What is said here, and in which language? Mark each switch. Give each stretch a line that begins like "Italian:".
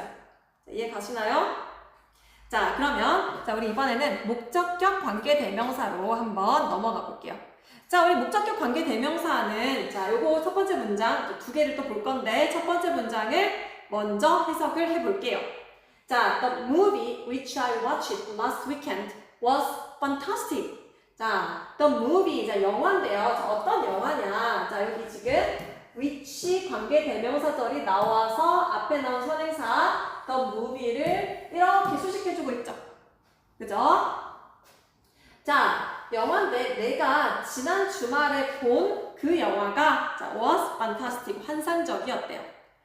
Korean: 자, 이해 가시나요? 자, 그러면 자, 우리 이번에는 목적격 관계대명사로 한번 넘어가 볼게요. 자, 우리 목적격 관계대명사는 자, 요거 첫 번째 문장 2개를 또 볼 건데 첫 번째 문장을 먼저 해석을 해볼게요.
English: 자, the movie which I watched last weekend was fantastic.
Korean: 자, the movie, 자, 영화인데요. 자, 어떤 영화냐? 자, 여기 지금 which 관계대명사절이 나와서 앞에 나온 선행사 the movie를 이렇게 수식해주고 있죠. 그죠? 자, 영화인데 내가 지난 주말에 본 그 영화가 자,
English: was fantastic,
Korean: 환상적이었대요.